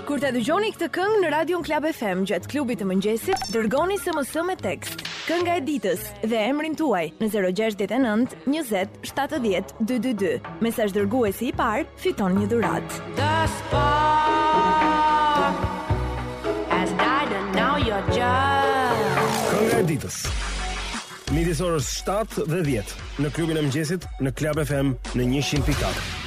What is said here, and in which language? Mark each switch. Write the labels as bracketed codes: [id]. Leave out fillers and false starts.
[sq] Kur të dëgjoni këtë këngë në Radio Klab FM gjatë klubit e mëngjesit, dërgoni SMS me tekst. Kënga e ditës dhe emrin tuaj në 069 20 70 222. Mesazh dërguesi i parë fiton një dhuratë. [en] The spark has died and now you're just. [sq] Kënga e ditës midis orës 7 dhe 10 në klubin e mëngjesit në Club FM në 100.4.